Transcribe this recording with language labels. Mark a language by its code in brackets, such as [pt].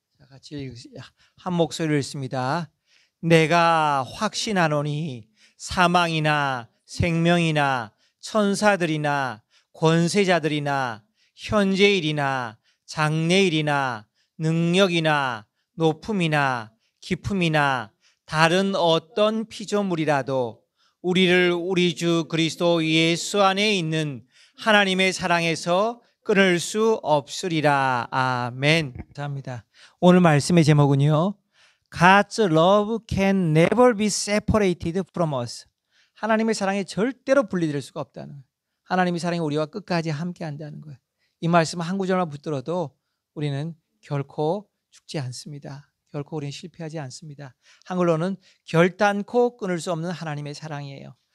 [ko] 같이 한 목소리로 읽습니다. 내가 확신하노니 사망이나 생명이나 천사들이나 권세자들이나 현재일이나 장래일이나 능력이나 높음이나 깊음이나 다른 어떤 피조물이라도 우리를 우리 주 그리스도 예수 안에 있는 하나님의 사랑에서 끊을 수 없으리라. 아멘. 감사합니다. 오늘 말씀의 제목은요, [en] God's love can never be separated from us. [ko] 하나님의 사랑이 절대로 분리될 수가 없다는 거예요. 하나님의 사랑이 우리와 끝까지 함께 한다는 거예요. 이 말씀 한 구절만 붙들어도 우리는 결코 죽지 않습니다. 결코 우리는 실패하지 않습니다. 한글로는 결단코 끊을 수 없는 하나님의 사랑이에요.